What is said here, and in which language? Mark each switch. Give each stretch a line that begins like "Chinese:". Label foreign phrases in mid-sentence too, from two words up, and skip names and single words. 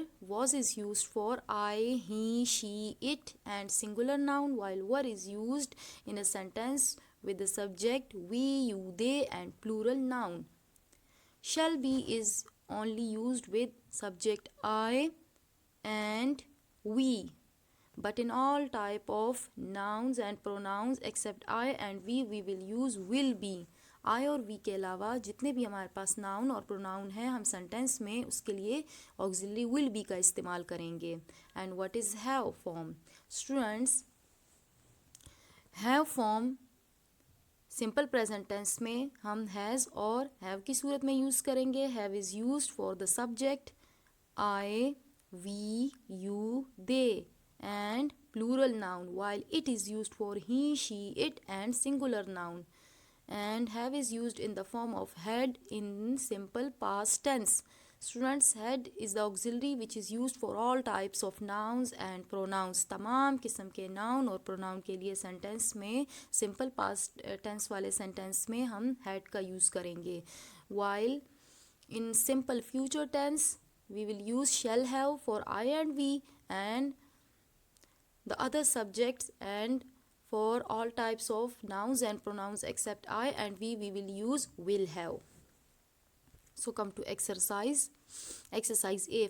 English: Was is used for I, he, she, it and singular noun, while were is used in a sentence with the subject we, you, they and plural noun. Shall be is only used with subject I and we, but in all type of nouns and pronouns except I and we will use will be.
Hindi: आई और वी के अलावा जितने भी हमारे पास नाउन और प्रोनाउन हैं हम सेंटेंस में उसके लिए
English: auxiliary will be
Hindi: का इस्तेमाल करेंगे.
English: And what is have form? Students, have form simple present tense
Hindi: में हम हैज़ और हैव की सूरत में यूज़ करेंगे.
English: Have is used for the subject I, we, you, they and plural noun, while it is used for he, she, it and singular noun. And have is used in the form of had in simple past tense. Students, had is the auxiliary which is used for all types of nouns and pronouns.
Hindi: तमाम किस्म के noun और pronoun के लिए sentence में
English: simple past tense
Hindi: वाले sentence में हम had का use करेंगे.
English: While in simple future tense we will use shall have for I and we and the other subjects and For all types of nouns and pronouns except I and we will use will have. So come to exercise. Exercise A.